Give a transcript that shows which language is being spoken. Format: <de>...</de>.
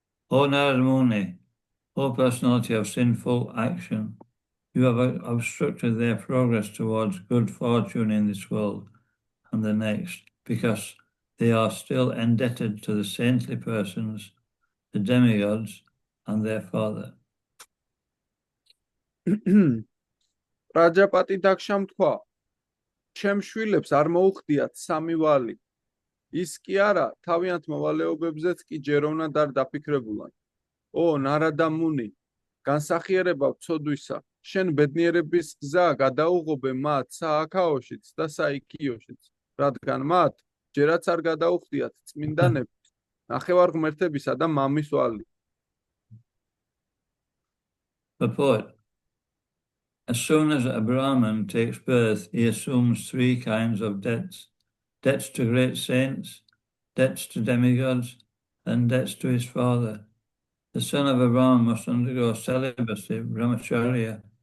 <en>O Narada Muni, O personality of sinful action, you have obstructed their progress towards good fortune in this world and the next, because they are still indebted to the saintly persons, the demigods, and their father.</en> <ka>პრაჯაპატი დაქშამ თქვა, ჩემ შვილებს არ მოუხდიათ 3 ვალი. ის კი არა, თავიანთ მოვალეობებზეც კი ჯეროვნად არ დაფიქრებულან. ო, ნარადა მუნი, განსახიერება ვცოდვისა, შენ ბედნიერების გზა გადაუღობე მათ სააქაოშიც და საიქიოშიც, რადგან მათ ჯერაც არ გადაუხდიათ წმინდანების, ნახევარღმერთებისა და მამის ვალი.</ka> <en>Purport. As soon as a Brahmin takes birth, he assumes 3 kinds of debts. Debts to great saints, debts to demigods, and debts to his father. The son of a Brahmin must undergo celibacy, brahmacharya,</en>